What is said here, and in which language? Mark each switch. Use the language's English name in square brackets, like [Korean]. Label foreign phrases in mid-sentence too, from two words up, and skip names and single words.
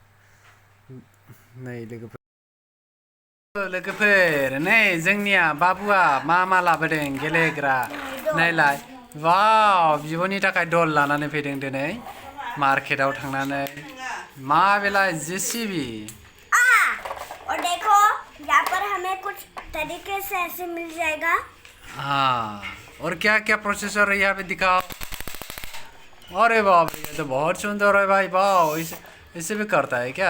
[Bodo] नै लोगोफोर नै जोंनिया बाबुआ मा लाबोदों गेलेग्रा, नायलाय। वाव, बिब'नि थाखाय दल लानानै फैदों दिनै मार्केटाव थांनानै। मा बेलाय JCB। [Hindi] और देखो यहाँ पर हमें कुछ तरीके से ऐसे मिल जाएगा। हाँ, और क्या क्या प्रोसेसर है यहाँ पे दिखाओ। अरे बाप रे, ये तो बहुत सुंदर है भाई। वाह, इसे भी करता है क्या?